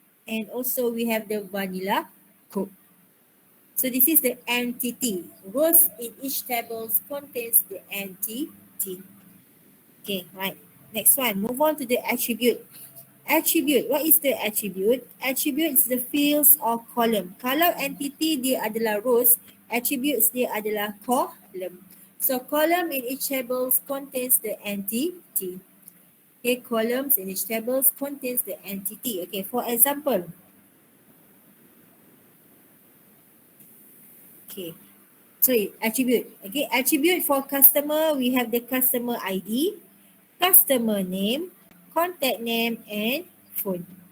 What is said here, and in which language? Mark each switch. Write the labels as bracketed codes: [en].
[en] and also we have the vanilla Coke. So this is the entity. Rows in each table contains the entity. Okay, right. Next one, move on to the attribute. Attribute, what is the attribute? Attribute is the fields or column. [ms] Kalau entity dia adalah rows, attributes dia adalah column. [en] So column in each table contains the entity. Okay, columns in each table contains the entity. Okay, for example. Okay, sorry, attribute. Okay, attribute for customer, we have the customer ID, customer name, contact name, and phone.